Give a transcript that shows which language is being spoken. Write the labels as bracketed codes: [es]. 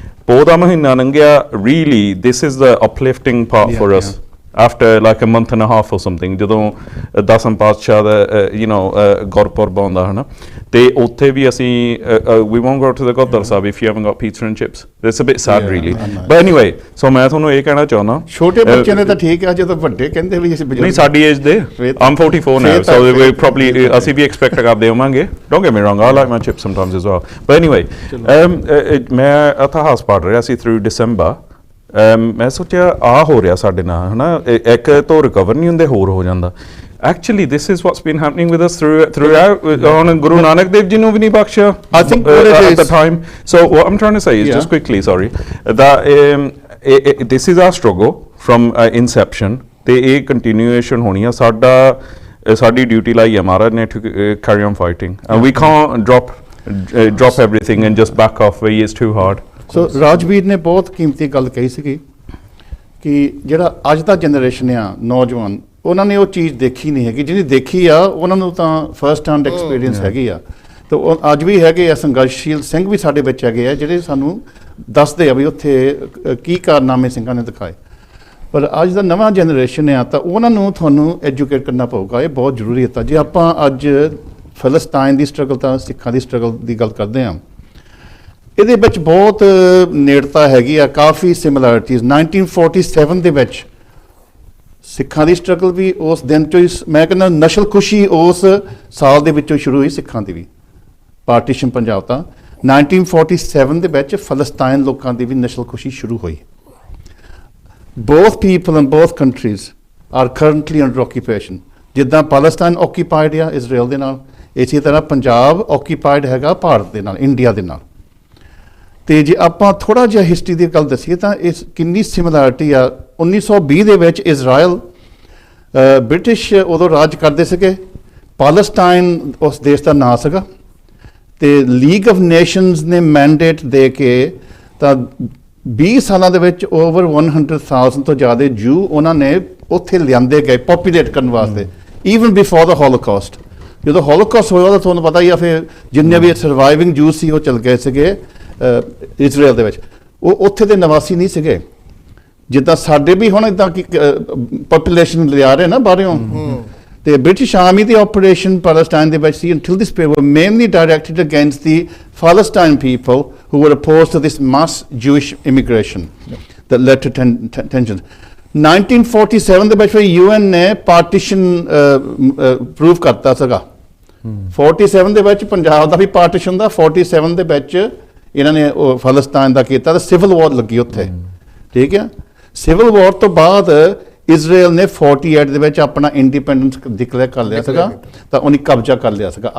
[pa] ਪੋਹ ਦਾ ਮਹੀਨਾ ਲੰਘਿਆ, [en] really this is the uplifting part for us after like a month and a half or something, [pa] ਜਦੋਂ ਦਸਮ ਪਾਤਸ਼ਾਹ ਦਾ ਗੁਰਪੁਰਬ ਆਉਂਦਾ, ਹਨਾ, ਤੇ ਉੱਥੇ ਵੀ ਅਸੀਂ [en] we won't go to the gurdwara Sahib if you haven't got pizza and chips. It's a bit sad really. But anyway, so [pa] ਮੈਂ ਤੁਹਾਨੂੰ ਇਹ ਕਹਿਣਾ ਚਾਹੁੰਦਾ, ਛੋਟੇ ਬੱਚਿਆਂ ਨੇ ਤਾਂ ਠੀਕ ਆ, ਜਦੋਂ ਵੱਡੇ ਕਹਿੰਦੇ ਵੀ ਅਸੀਂ ਨਹੀਂ, ਸਾਡੀ ਏਜ ਦੇ, [en] I'm 44 now, so we probably [pa] ਅਸੀਂ ਵੀ ਐਕਸਪੈਕਟ ਕਰਦੇ ਹੋਵਾਂਗੇ। [en] Don't get me wrong, I like my chips sometimes as well. [pa] But anyway, ਮੈਂ ਇਤਿਹਾਸ ਪੜ੍ਹ ਰਿਹਾ ਸੀ [en] through December, [pa] ਮੈਂ ਸੋਚਿਆ ਆ ਹੋ ਰਿਹਾ ਸਾਡੇ ਨਾਲ, ਹਨਾ, ਇੱਕ ਤੋਂ ਰਿਕਵਰ ਨਹੀਂ ਹੁੰਦੇ, ਹੋਰ ਹੋ ਜਾਂਦਾ। [en] Actually, this is what's been happening with us throughout. On [pa] Guru Nanak Dev Ji nu bhi nahi baksha, [en] I think at the time. So what I'm trying to say is just quickly, sorry, that this is our struggle from inception. [pa] ਤੇ ਇਹ continuation ਹੋਣੀ ਆ। ਸਾਡੀ duty ਲਾਈ ਹੈ ਮਹਾਰਾਜ ਨੇ [en] to carry on fighting, and we can't drop everything and just back off where it's too hard. [pa] ਸੋ ਰਾਜਵੀਰ ਨੇ ਬਹੁਤ ਕੀਮਤੀ ਗੱਲ ਕਹੀ ਸੀਗੀ ਕਿ ਜਿਹੜਾ ਅੱਜ ਦਾ ਜਨਰੇਸ਼ਨ ਆ ਨੌਜਵਾਨ, ਉਹਨਾਂ ਨੇ ਉਹ ਚੀਜ਼ ਦੇਖੀ ਨਹੀਂ ਹੈਗੀ। ਜਿਹਦੀ ਦੇਖੀ ਆ ਉਹਨਾਂ ਨੂੰ ਤਾਂ [en] first hand experience [pa] ਹੈਗੀ ਆ। ਤੇ ਉਹ ਅੱਜ ਵੀ ਹੈਗੇ ਆ, ਸੰਘਰਸ਼ੀਲ ਸਿੰਘ ਵੀ ਸਾਡੇ ਵਿੱਚ ਹੈਗੇ ਆ ਜਿਹੜੇ ਸਾਨੂੰ ਦੱਸਦੇ ਆ ਵੀ ਉੱਥੇ ਕੀ ਕਾਰਨਾਮੇ ਸਿੰਘਾਂ ਨੇ ਦਿਖਾਏ। ਪਰ ਅੱਜ ਦਾ ਨਵਾਂ ਜਨਰੇਸ਼ਨ ਆ ਤਾਂ ਉਹਨਾਂ ਨੂੰ ਤੁਹਾਨੂੰ ਐਜੂਕੇਟ ਕਰਨਾ ਪਊਗਾ, ਇਹ ਬਹੁਤ ਜ਼ਰੂਰੀ ਹੈ। ਤਾਂ ਜੇ ਆਪਾਂ ਅੱਜ ਫਲਸਤੀਨ ਦੀ ਸਟਰਗਲ ਤਾਂ ਸਿੱਖਾਂ ਦੀ ਸਟਰਗਲ ਦੀ ਗੱਲ ਕਰਦੇ ਹਾਂ, ਇਹਦੇ ਵਿੱਚ ਬਹੁਤ ਨੇੜਤਾ ਹੈਗੀ ਆ, ਕਾਫੀ ਸਿਮਿਲੈਰਿਟੀਜ਼। 1947 ਦੇ ਵਿੱਚ ਸਿੱਖਾਂ ਦੀ ਸਟਰਗਲ ਵੀ ਉਸ ਦਿਨ ਚੋਂ ਹੀ, ਮੈਂ ਕਹਿੰਦਾ ਨਸ਼ਲ ਖੁਸ਼ੀ ਉਸ ਸਾਲ ਦੇ ਵਿੱਚੋਂ ਸ਼ੁਰੂ ਹੋਈ ਸਿੱਖਾਂ ਦੀ ਵੀ। ਪਾਰਟੀਸ਼ਨ ਪੰਜਾਬ ਤਾਂ 1947 ਦੇ ਵਿੱਚ ਫਲਸਤੀਨ ਲੋਕਾਂ ਦੀ ਵੀ ਨਸ਼ਲ ਖੁਸ਼ੀ ਸ਼ੁਰੂ ਹੋਈ। [en] both people in both countries are currently under occupation। [pa] ਜਿੱਦਾਂ ਪਾਲਸਤੀਨ ਆਕੂਪਾਈਡ ਆ ਇਜ਼ਰਾਈਲ ਦੇ ਨਾਲ, ਇਸੇ ਤਰ੍ਹਾਂ ਪੰਜਾਬ ਆਕੂਪਾਈਡ ਹੈਗਾ ਭਾਰਤ ਦੇ ਨਾਲ, ਇੰਡੀਆ ਦੇ ਨਾਲ। ਤੇ ਜੇ ਆਪਾਂ ਥੋੜਾ ਜਿਹਾ ਹਿਸਟਰੀ ਦੀ ਗੱਲ ਦੱਸੀਏ ਤਾਂ ਇਸ ਕਿੰਨੀ ਸਿਮਿਲੈਰਿਟੀ ਆ। 1920 ਦੇ ਵਿੱਚ ਇਜ਼ਰਾਈਲ ਬ੍ਰਿਟਿਸ਼ ਉਦੋਂ ਰਾਜ ਕਰਦੇ ਸੀਗੇ, ਪਾਲਸਤੀਨ ਉਸ ਦੇਸ਼ ਦਾ ਨਾਂ ਸੀਗਾ। ਤੇ ਲੀਗ ਆਫ ਨੇਸ਼ਨਸ ਨੇ ਮੈਂਡੇਟ ਦੇ ਕੇ ਤਾਂ 20 ਸਾਲਾਂ ਦੇ ਵਿੱਚ ਓਵਰ 100,000 ਤੋਂ ਜ਼ਿਆਦਾ ਜੂ ਉਹਨਾਂ ਨੇ ਉੱਥੇ ਲਿਆਂਦੇ ਗਏ ਪੋਪੂਲੇਟ ਕਰਨ ਵਾਸਤੇ, [en] Even before the Holocaust. [pa] ਜਦੋਂ ਹੋਲੋਕਾਸਟ ਹੋਇਆ ਤਾਂ ਤੁਹਾਨੂੰ ਪਤਾ ਹੀ ਆ, ਫਿਰ ਜਿੰਨੇ ਵੀ ਸਰਵਾਈਵਿੰਗ ਜੂ ਸੀ ਉਹ ਚਲ ਗਏ ਸੀਗੇ ਇਜ਼ਰਾਈਲ ਦੇ ਵਿੱਚ। ਉਹ ਉੱਥੇ ਦੇ ਨਿਵਾਸੀ ਨਹੀਂ ਸੀਗੇ, ਜਿੱਦਾਂ ਸਾਡੇ ਵੀ ਹੁਣ ਇੱਦਾਂ ਕਿ ਪੋਪੂਲੇਸ਼ਨ ਲਿਆ ਰਹੇ ਨਾ ਬਾਹਰੋਂ। ਤੇ ਬ੍ਰਿਟਿਸ਼ ਆਰਮੀ ਦੀ ਆਪਰੇਸ਼ਨ ਪੈਲਸਟਾਈਨ ਦੇ ਵਿੱਚ ਸੀ [en] until this period were mainly directed against the Palestinian people who were opposed to this mass Jewish immigration that led to tensions। [pa] 1947 ਦੇ ਵਿੱਚ UN ਨੇ ਪਾਰਟੀਸ਼ਨ ਪ੍ਰੂਵ ਕਰਤਾ ਸੀਗਾ। 47 ਦੇ ਵਿੱਚ ਪੰਜਾਬ ਦਾ ਵੀ ਪਾਰਟੀਸ਼ਨ ਦਾ, 47 ਦੇ ਵਿੱਚ ਇਹਨਾਂ ਨੇ ਫਲਸਤੀਨ ਦਾ ਕੀਤਾ ਤੇ ਸਿਵਲ ਵਾਰ ਲੱਗੀ ਉੱਥੇ, ਠੀਕ ਹੈ। ਸਿਵਲ ਵਾਰ ਤੋਂ ਬਾਅਦ ਇਜ਼ਰਾਈਲ ਨੇ 48 ਦੇ ਵਿੱਚ ਆਪਣਾ ਇੰਡੀਪੈਂਡੈਂਸ ਡਿਕਲੇਅਰ ਕਰ ਲਿਆ ਸੀਗਾ, ਤਾਂ ਉਹਨੇ ਕਬਜ਼ਾ ਕਰ ਲਿਆ ਸੀਗਾ।